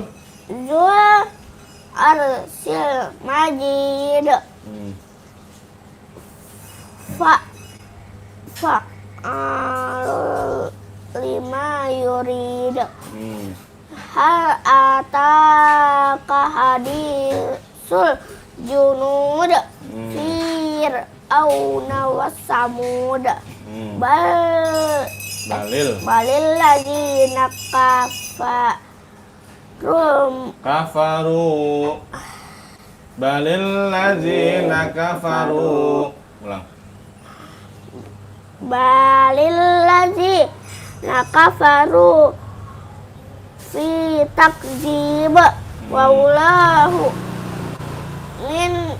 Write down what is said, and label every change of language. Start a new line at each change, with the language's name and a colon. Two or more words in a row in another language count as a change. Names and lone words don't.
Arabic: ذو العرش المجيد ف لما يريد هل أتاك حديث الجنود فرعون وثمود Balil بل الذين كفروا بل الذين كفروا.
Sundanese: Ulang.
Arabic: بل الذين كفروا في تكذيب والله من